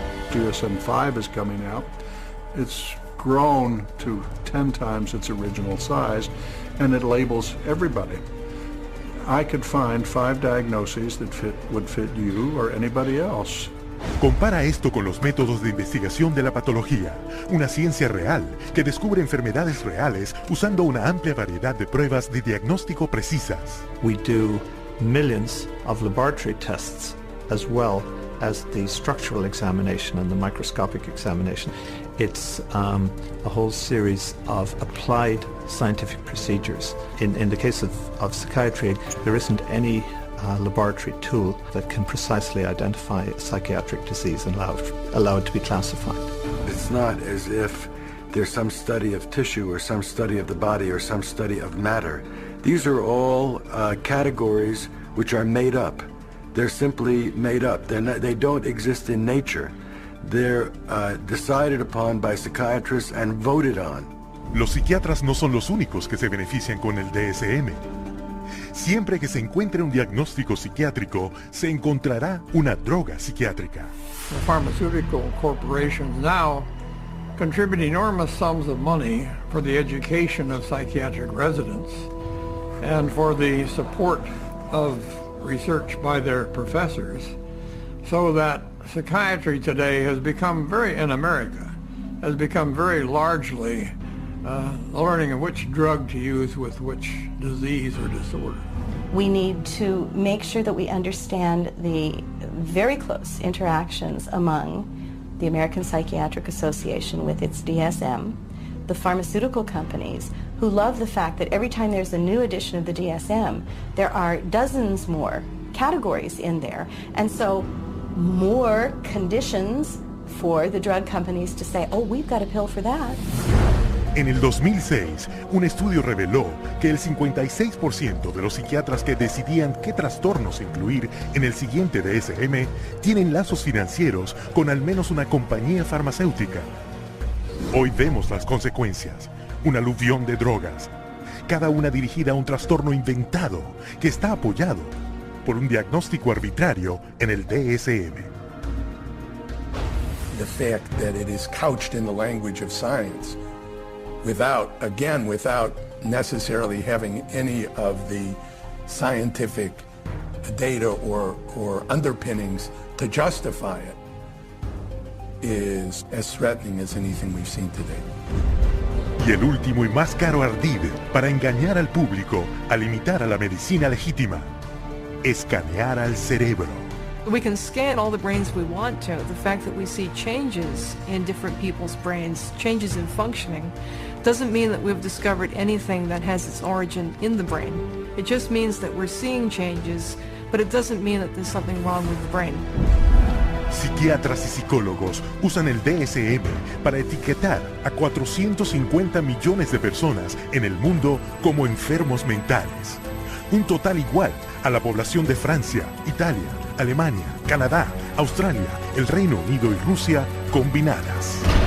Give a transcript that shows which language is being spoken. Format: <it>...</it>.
<en>DSM-5 is coming out. It's grown to 10 times its original size, and it labels everybody. I could find 5 diagnoses that would fit you or anybody else.</en> <es>Compara esto con los métodos de investigación de la patología, una ciencia real que descubre enfermedades reales usando una amplia variedad de pruebas de diagnóstico precisas.</es> <en>We do millions of laboratory tests as well as the structural examination and the microscopic examination. It's a whole series of applied scientific procedures. In the case of psychiatry, there isn't any laboratory tool that can precisely identify a psychiatric disease and allow it to be classified. It's not as if there's some study of tissue or some study of the body or some study of matter. These are all categories which are made up. They're simply made up. They don't exist in nature. They're decided upon by psychiatrists and voted on.</en> <es>Los psiquiatras no son los únicos que se benefician con el DSM. Siempre que se encuentre un diagnóstico psiquiátrico, se encontrará una droga psiquiátrica.</es> <en>The pharmaceutical corporations now contribute enormous sums of money for the education of psychiatric residents and for the support of research by their professors, so that psychiatry today has become in America, has become very largely learning of which drug to use with which disease or disorder. We need to make sure that we understand the very close interactions among the American Psychiatric Association with its DSM, the pharmaceutical companies, who love the fact that every time there's a new edition of the DSM, there are dozens more categories in there, and so more conditions for the drug companies to say, oh, we've got a pill for that.</en> <es>En el 2006, un estudio reveló que el 56% de los psiquiatras que decidían qué trastornos incluir en el siguiente DSM tienen lazos financieros con al menos una compañía farmacéutica. Hoy vemos las consecuencias, un aluvión de drogas, cada una dirigida a un trastorno inventado que está apoyado por un diagnóstico arbitrario en el DSM.</es> <en>The fact that it is couched in the language of science without necessarily having any of the scientific data or underpinnings to justify it is as threatening as anything we've seen today.</en> <es>Y el último y más caro ardid para engañar al público al imitar a la medicina legítima: escanear al cerebro.</es> <en>We can scan all the brains we want to. The fact that we see changes in different people's brains, changes in functioning, doesn't mean that we've discovered anything that has its origin in the brain. It just means that we're seeing changes, but it doesn't mean that there's something wrong with the brain.</en> <es>Psiquiatras y psicólogos usan el DSM para etiquetar a 450 millones de personas en el mundo como enfermos mentales. Un total igual a la población de Francia, Italia, Alemania, Canadá, Australia, el Reino Unido y Rusia combinadas.</es>